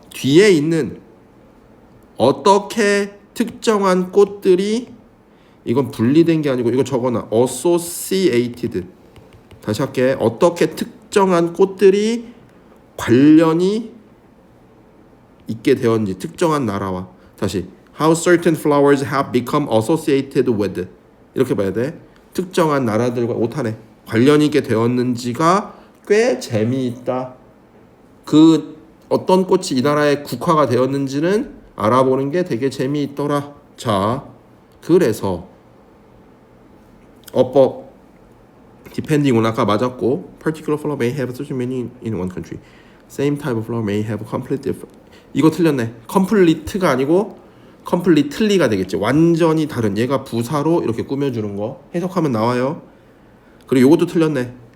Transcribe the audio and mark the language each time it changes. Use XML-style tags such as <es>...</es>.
<ko>뒤에 있는 어떻게 특정한 꽃들이 이건 분리된 게 아니고 이거 적어놔. associated. 다시 할게. 어떻게 특정한 꽃들이 관련이 있게 되었는지 특정한 나라와.</ko> <en>다시 how certain flowers have become associated with.</en> <ko>이렇게 봐야 돼. 특정한 나라들과 오타네 관련이 있게 되었는지가 꽤 재미있다. 그 어떤 꽃이 이 나라의 국화가 되었는지는 알아보는 게 되게 재미있더라. 자, 그래서 어법</ko> <en>depending on</en> <ko>아까 맞았고</ko> <en>particular flower may have such meaning in one country. Same type of flower may have complete different.</en> <ko>이거 틀렸네. complete가 아니고 completely가 되겠지. 완전히 다른. 얘가 부사로 이렇게 꾸며주는 거 해석하면 나와요. 그리고 이것도 틀렸네.</ko>